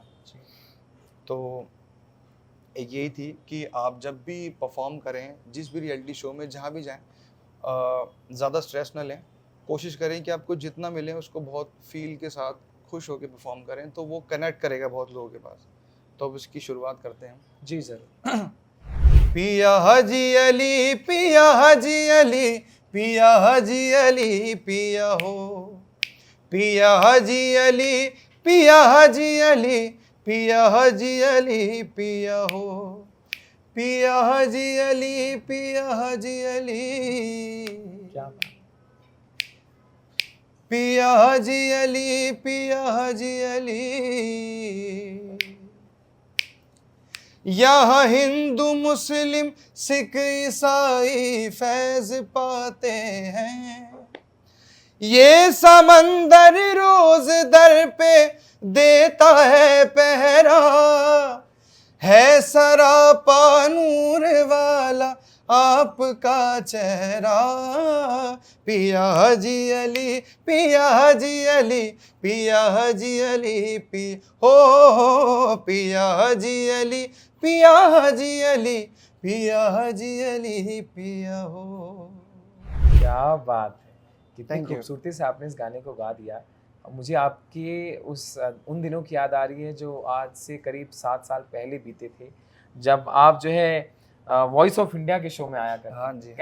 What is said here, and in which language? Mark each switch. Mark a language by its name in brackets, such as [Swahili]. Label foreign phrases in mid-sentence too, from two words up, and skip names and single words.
[Hindi] तो एक यही थी कि आप जब भी परफॉर्म करें, जिस भी रियलिटी शो में जहाँ भी जाएं, ज़्यादा स्ट्रेस न लें, कोशिश करें कि आपको जितना मिले उसको बहुत फील के साथ खुश होकर परफॉर्म करें, तो वो कनेक्ट करेगा बहुत लोगों के पास। तो अब इसकी शुरुआत करते हैं। जी सर। पिया हाजी अली, पिया हाजी अली, पिया हाजी अली, पिया हो, पिया हाजी अली, पिया हाजी अली, पिया हाजी अली, पिया हो, पिया हाजी अली, पिया हाजी अली, क्या बात। पिया हाजी अली, पिया हाजी अली। यहाँ हिंदू मुस्लिम सिख ईसाई फैज पाते हैं, ये समंदर रोज दर पे देता है पहरा, है सरापा नूर वाला आपका चेहरा, पिया हाजी अली, पिया हाजी अली, पिया हाजी अली, हो पिया हाजी अली, पिया हाजी अली, पिया हाजी अली, पिया हो। क्या बात है, कितनी [English] Thank you. [Hindi] खूबसूरती से आपने इस गाने को गा दिया। मुझे आपके उन दिनों की याद आ रही है जो आज से करीब 7 साल पहले बीते थे, जब आप जो है वॉइस ऑफ इंडिया के शो में आया करते हाँ थे। जी, हाँ